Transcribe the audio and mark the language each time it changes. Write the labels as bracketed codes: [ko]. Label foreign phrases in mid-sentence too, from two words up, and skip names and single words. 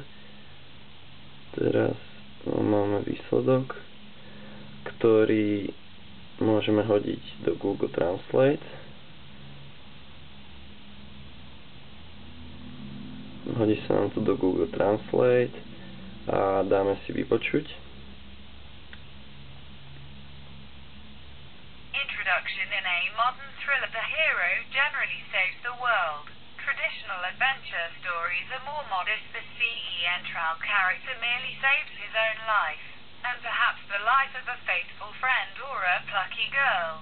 [sk] Teraz máme výsledok, ktorý môžeme hodiť do Google Translate. Hodí sa nám to do Google Translate a dáme si vypočuť. [en] Introduction: in a modern thriller, the hero generally saves the world. Traditional adventure stories are more modest. The C.E. Entral character merely saves his own life, and perhaps the life of a faithful friend or a plucky girl.